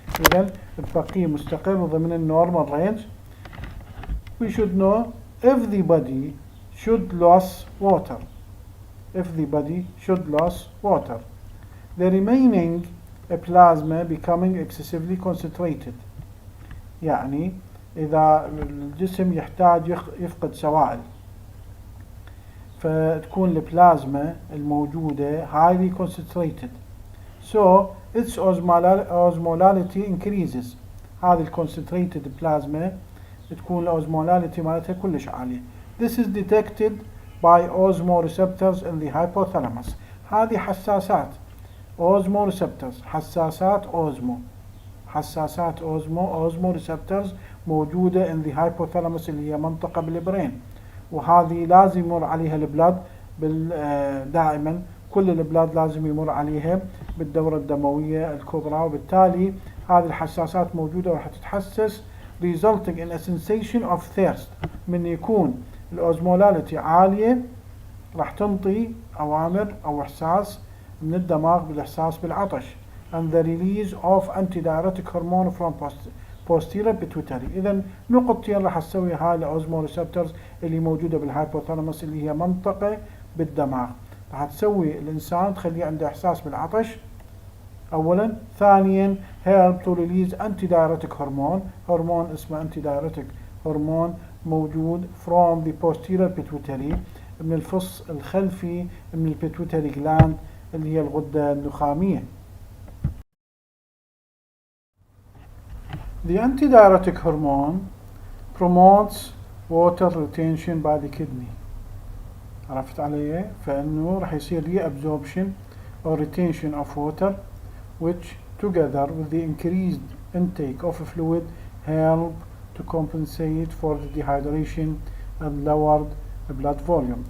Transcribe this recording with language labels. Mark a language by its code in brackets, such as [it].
[ar] إذن البقية مستقر ضمن النورمال range. [en] We should know if the body should lose water. The remaining plasma becoming excessively concentrated. [ar] يعني إذا الجسم يحتاج يفقد سوائل فتكون البلازما الموجودة [en] highly concentrated, so its osmolality increases. [ar] هذه الconcentrated plasma تكون الosmolality مالتها كلش عالية. [en] This is detected by osmoreceptors in the hypothalamus. [ar] هذه حساسات osmoreceptors، حساسات osmoreceptors موجودة [en] in the hypothalamus [ar] اللي هي منطقة بالبرين، وهذه لازم يمر عليها البلاد دائما. كل البلاد لازم يمر عليها بالدورة الدموية الكبرى، وبالتالي هذه الحساسات موجودة وراح تتحسس [en] resulting in a sensation of thirst. [ar] من يكون الأوزمولاليتي عالية راح تنطي أوامر أو إحساس من الدماغ بالإحساس بالعطش [en] and the release of antidiuretic hormone from posterior pituitary. [ar] إذا نقطتين راح تسوي هاي الأوزموريسبترز اللي موجودة بالهايبوثالاموس اللي هي منطقة بالدماغ، راح تسوي الإنسان تخليه عنده إحساس بالعطش أولا. [en] ثانيا help to release antidiuretic hormone. [ar] هرمون اسمه antidiuretic هرمون موجود [en] from the posterior pituitary [ar] من الفص الخلفي من البيتويتري gland اللي هي الغدة النخامية. [en] The antidiuretic hormone promotes water retention by the kidney. [ar] عرفت علي؟ فإنه راح يصير [en] reabsorption or retention of water, which together with the increased intake of fluid help to compensate for the dehydration and lowered blood volume.